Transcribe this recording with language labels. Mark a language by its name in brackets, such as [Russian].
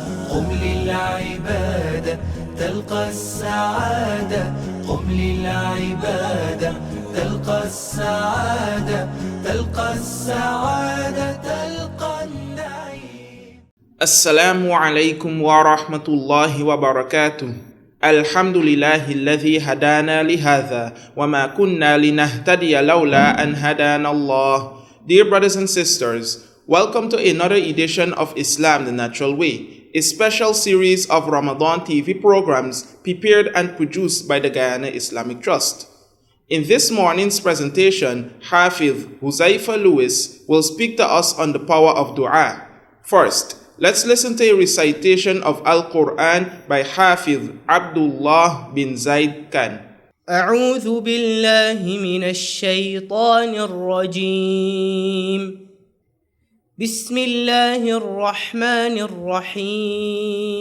[Arabic] قم للعبادة تلقى السعادة قم للعبادة تلقى السعادة تلقى السعادة تلقى النعيم. السلام عليكم ورحمة الله وبركاته. الحمد لله الذي هدانا لهذا وما كنا لنهتدي لولا أن هدانا الله. [English] Dear brothers and sisters, welcome to another edition of Islam the Natural Way, a special series of Ramadan TV programs prepared and produced by the Guyana Islamic Trust. In this morning's presentation, Hafiz Huzaifa will speak to us on the power of dua. First, let's listen to a recitation of Al-Quran by Hafiz Abdullah bin Zaid Khan. [Arabic] أعوذ بالله من الشيطان الرجيم. بسم الله الرحمن الرحيم.